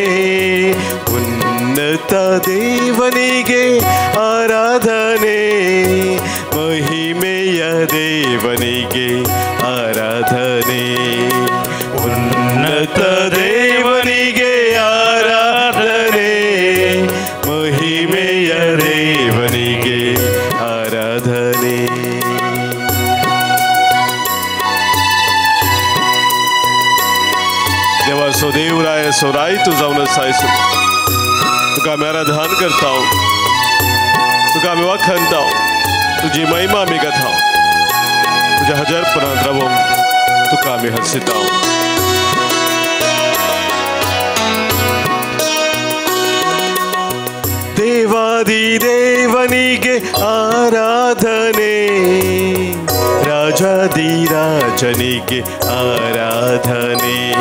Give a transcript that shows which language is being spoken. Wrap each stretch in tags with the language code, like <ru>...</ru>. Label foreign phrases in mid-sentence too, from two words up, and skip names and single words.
<kn>ಉನ್ನತ ದೇವನಿಗೆ ಆರಾಧನೆ, ಮಹಿಮೆಯ ದೇವನಿಗೆ ಆರಾಧನೆ. ಉನ್ನತ ದೇವನಿಗೆ ಆರಾಧನೆ, ಮಹಿಮೆಯ ದೇವನಿಗೆ ಆರಾಧನೆ.</kn> <kok>देवा सो देवराय सोराय तू जाऊन सायस तुका आमी आराधन करता, तुका आमी वखणता, तुजी महिमा आमी गाता, तुज्या हजरपणांत रावूंक तुका आमी हर्षिता.</kok> <kn>ದೇವಾದಿ ದೇವನಿಗೆ ಆರಾಧನೆ, ರಾಜಾದಿ ರಾಜನಿಗೆ ಆರಾಧನೆ.</kn>